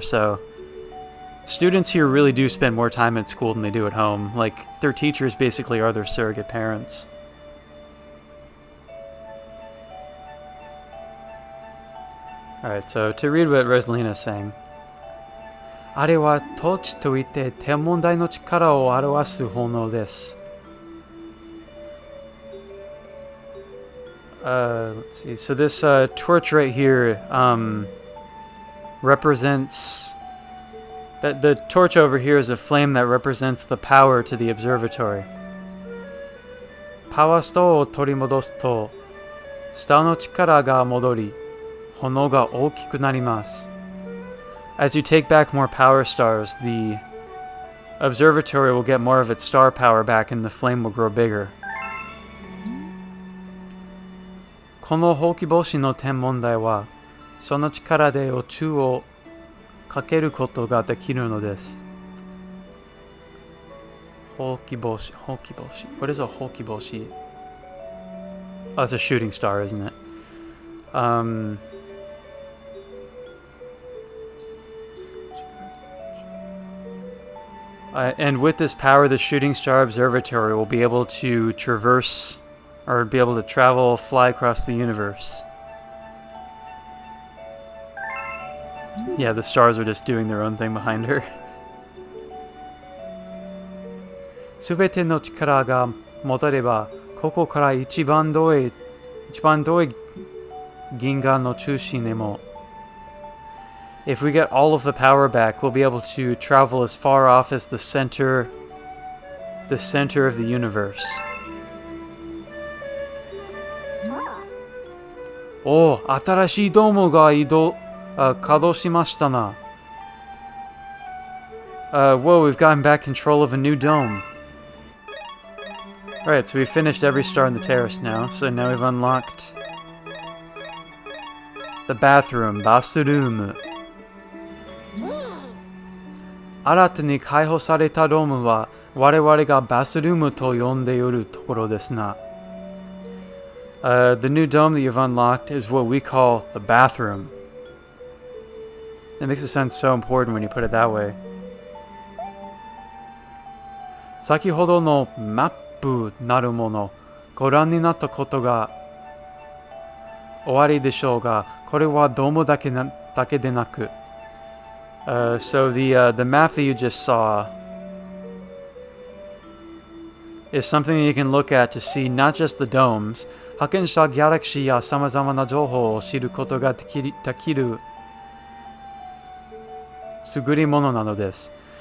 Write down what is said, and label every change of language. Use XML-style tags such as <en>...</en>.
<en>So students here really do spend more time at school than they do at home. Like their teachers basically are their surrogate parents. Alright, so to read what Rosalina's saying.</en> <ja>あれはトーチといって天文台の力を表す炎です。</ja> <en>Let's see. So this torch right here represents that the torch over here is a flame that represents the power to the observatory.</en> <ja>パワーストーンを取り戻すと、下の力が戻り、炎が大きくなります。</ja> <en>As you take back more power stars, the observatory will get more of its star power back and the flame will grow bigger.</en> <ja>このほうき星の天文台は、その力で宇宙をかけることができるのです。ほうき星、ほうき星。</ja> <en>What is a ほうき星? Oh, it's a shooting star, isn't it? And with this power, the Shooting Star Observatory will be able to traverse, or be able to travel, fly across the universe. Yeah, the stars are just doing their own thing behind her.</en> <ja>すべての力が戻れば、ここから一番遠い銀河の中心へも。</ja> <en>If we get all of the power back, we'll be able to travel as far off as the center of the universe.</en> <ja>Oh, 新しいドームが稼働しましたな。</ja> <en>Whoa, we've gotten back control of a new dome. Alright, so we've finished every star in the terrace now, so now we've unlocked the bathroom, bathroom.</en> <ja>新たに開放されたドームは我々がバスルームと呼んでいるところですな。</ja> <en>The new dome that you've unlocked is what we call the bathroom. That makes it sound so important when you put it that way.</en> <ja>先ほどのマップなるもの、ご覧になったことがおありでしょうが、これはドームだけでなく、</ja> <en>So the map that you just saw is something that you can look at to see not just the domes.</en> <ja>発見したギャラクシーや様々な情報を知ることができる優れものなのです。</ja>